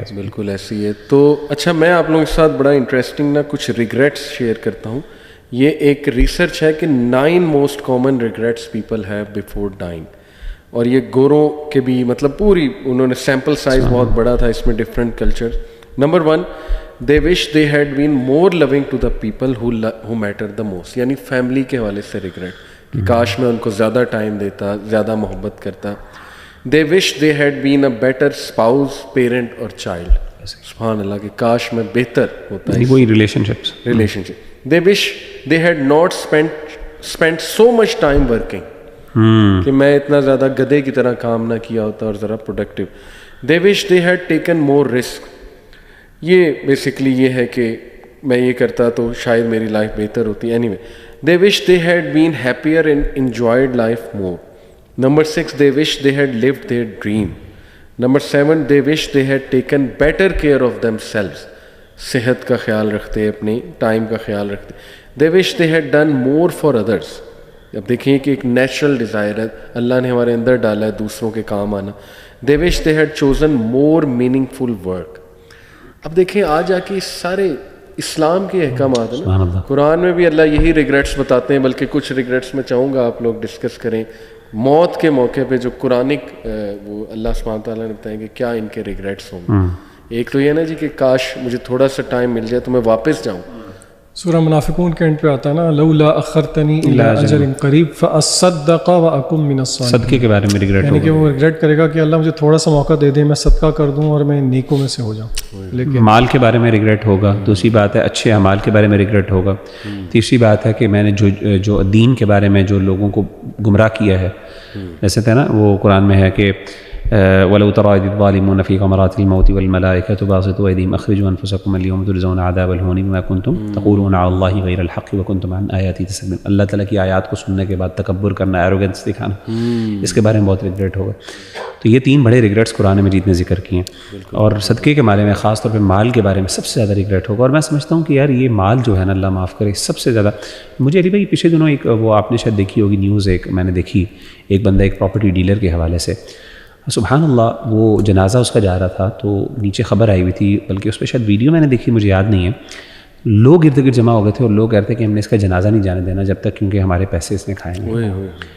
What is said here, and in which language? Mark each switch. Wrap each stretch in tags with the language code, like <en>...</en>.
<ur>بالکل ایسی ہے. تو اچھا، میں آپ لوگوں کے ساتھ بڑا انٹرسٹنگ نا کچھ ریگریٹس شیئر کرتا ہوں. یہ ایک ریسرچ ہے کہ 9 most common regrets people have before dining. اور یہ گوروں کے بھی، مطلب پوری انہوں نے سیمپل سائز بہت بڑا تھا اس میں، different culture.</ur> <en>Number 1، they wish they had been more loving to the people who mattered the most.</en> <ur>یعنی فیملی کے حوالے سے ریگریٹ کہ کاش میں ان کو زیادہ ٹائم دیتا، زیادہ محبت کرتا.</ur> <en>they wish they had been a better spouse, parent</en> <ur>اور</ur> <en>child.</en> <ur>سبحان اللہ، کہ کاش میں بہتر ہوتا ہے کوئی relation ship.</ur> <en>they wish they had not spent so much time working.</en> <ur>کہ میں اتنا زیادہ گدھے کی طرح کام نہ کیا ہوتا اور ذرا productive.</ur> <en>they wish they had taken more risk.</en> <ur>یہ بیسکلی یہ ہے کہ میں یہ کرتا تو شاید میری لائف بہتر ہوتی. Any way</ur> <en>they wish they had been happier and enjoyed life more. Number 6, they wish they had lived their dream. Number 7, they wish they had taken better care of themselves.</en> <ur>صحت کا خیال رکھتے، اپنے time کا خیال رکھتے.</ur> <en>they wish they had done more for others.</en> <ur>اب دیکھیں کہ ایک نیچرل ڈیزائر ہے اللہ نے ہمارے اندر ڈالا ہے دوسروں کے کام آنا.</ur> <en>they wish they had chosen more meaningful work.</en> <ur>اب دیکھیں آج آ کے سارے اسلام کے احکامات ہیں نا، قرآن میں بھی اللہ یہی ریگریٹس بتاتے ہیں. بلکہ کچھ ریگریٹس میں چاہوں گا آپ لوگ ڈسکس کریں موت کے موقع پہ، جو قرآنک وہ اللہ سبحانہ تعالیٰ نے بتائیں کہ کیا ان کے ریگریٹس ہوں گے. ایک تو یہ نا جی کہ کاش مجھے تھوڑا سا ٹائم مل جائے تو میں واپس جاؤں. سورہ منافقون کے اینڈ پہ آتا ہے نا،</ur> <ar>لولا اخرتنی الی اجل قریب فاصدق واکن من الصالحین.</ar> <ur>صدقے کے بارے میں ریگریٹ ہوگا، یعنی کہ وہ ریگریٹ کرے گا کہ اللہ مجھے تھوڑا سا موقع دے دے، میں صدقہ کر دوں اور میں نیکوں میں سے ہو جاؤں. لیکن مال کے بارے میں ریگریٹ ہوگا. دوسری بات ہے اچھے اعمال کے بارے میں ریگریٹ ہوگا. تیسری بات ہے کہ میں نے جو دین کے بارے میں جو لوگوں کو گمراہ کیا ہے، جیسے تھا نا وہ قرآن میں ہے کہ</ur> <ar>ولو ترى إذ الظالمون في غمرات الموت والملائكة باسطوا أيديهم أخرجوا أنفسكم اليوم تجزون عذاب الهون بما كنتم تقولون على الله غير الحق وكنتم عن آياته تستكبرون.</ar> <ur>اللہ تعالیٰ کی آیات کو سننے کے بعد تکبر کرنا, ایروگنس دکھانا, اس کے بارے میں بہت ریگریٹ ہوگا. تو یہ 3 بڑے ریگریٹس قرآن مجید نے ذکر کیے ہیں. اور صدقے کے بارے میں, خاص طور پہ مال کے بارے میں سب سے زیادہ ریگریٹ ہوگا. اور میں سمجھتا ہوں کہ یار یہ مال جو ہے نا, اللہ معاف کرے, سب سے زیادہ مجھے علی بھائی پچھلے دنوں ایک وہ آپ نے شاید دیکھی ہوگی نیوز, ایک میں نے دیکھی, ایک بندہ ایک پراپرٹی ڈیلر کے حوالے سے, سبحان اللہ, وہ جنازہ اس کا جا رہا تھا تو نیچے خبر آئی ہوئی تھی, بلکہ اس پہ شاید ویڈیو میں نے دیکھی, مجھے یاد نہیں ہے, لوگ ارد گرد جمع ہو گئے تھے اور لوگ کہتے ہیں کہ ہم نے اس کا جنازہ نہیں جانے دینا جب تک کیونکہ ہمارے پیسے اس نے کھائے ہیں.</ur>